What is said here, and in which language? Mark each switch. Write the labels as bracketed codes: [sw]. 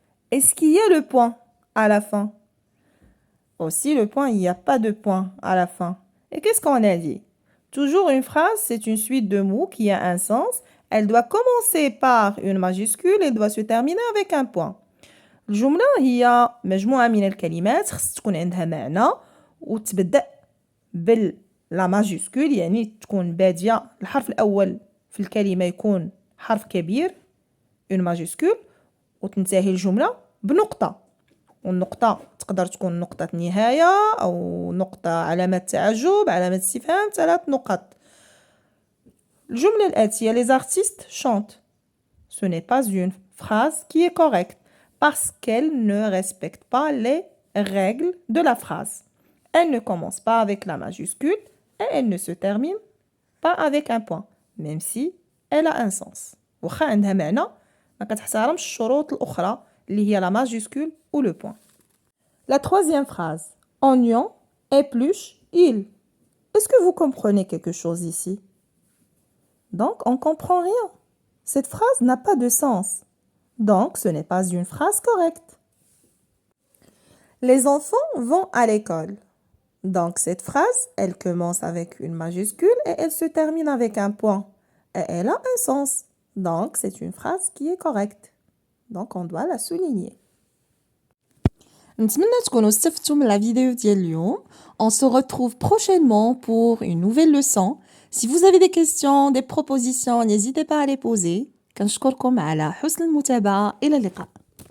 [fr] Est-ce qu'il y a le point à la fin? Aussi, le point, il n'y a pas de point à la fin. Et qu'est-ce qu'on a dit? Toujours une phrase, c'est une suite de mots qui a un sens. Elle doit commencer par une majuscule et doit se terminer avec un point. [ar] الجملة هي مجموعة من الكلمات خص تكون عندها معنى وتبدأ لا ماجيسكول يعني تكون بادية الحرف الأول في الكلمة يكون حرف كبير اون ماجيسكول وتنتهي الجملة بنقطة والنقطة تقدر تكون نقطة نهاية أو نقطة علامة تعجب علامة استفهام 3 نقط. الجملة الآتية [fr] les artistes chantent. Ce n'est pas une phrase qui est correcte parce qu'elle ne respecte pas les règles de la phrase. Elle ne commence pas avec la majuscule et elle ne se termine pas avec un point, même si elle a un sens. [ar] واخا عندها معنى ما كتحترمش الشروط الأخرى اللي هي [fr] la majuscule ou le point. La troisième phrase. Oignon, épluche, il. Est-ce que vous comprenez quelque chose ici? Donc, on ne comprend rien. Cette phrase n'a pas de sens. Donc, ce n'est pas une phrase correcte. Les enfants vont à l'école. Donc, cette phrase, elle commence avec une majuscule et elle se termine avec un point. Et elle a un sens. Donc, c'est une phrase qui est correcte. Donc, on doit la souligner. [ar] نتمنى تكونوا استفدتوا من la vidéo ديال اليوم. [fr] On se retrouve prochainement pour une nouvelle leçon. Si vous avez des questions, des propositions, n'hésitez pas à les poser. [ar] كنشكركم على حسن المتابعة. إلى اللقاء.